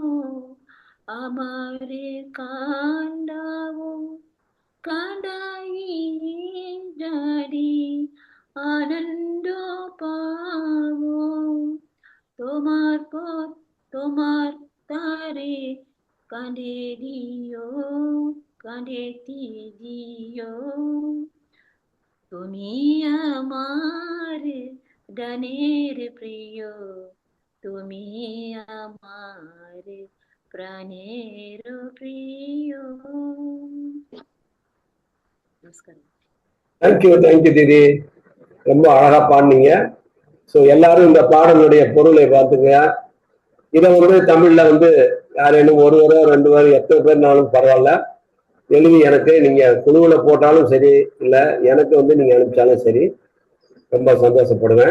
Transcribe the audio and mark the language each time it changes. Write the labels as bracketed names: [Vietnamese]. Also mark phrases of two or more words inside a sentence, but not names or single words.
[Bangla] আমারে কান্দাও, কাঁদাই জানি আনন্দ পাবো, তোমার পথ তোমার তারে কাঁধে দিও, কাঁধে দিও, তুমি আমার গানের প্রিয়, তুমি আমার প্রাণের প্রিয়। [Tamil] தேங்க்யூ தீதி, ரொம்ப அழகா பாடுனீங்க. ஸோ எல்லாரும் இந்த பாடலுடைய பொருளை பார்த்துங்க. இதை தமிழ்ல யாரேனும் ஒருவரோ ரெண்டு பேரும் எத்தனை பேர்னாலும் பரவாயில்ல, எழுதி எனக்கு நீங்க குழுவுல போட்டாலும் சரி, இல்ல எனக்கு வந்து நீங்க அனுப்பிச்சாலும் சரி, ரொம்ப சந்தோஷப்படுவேன்.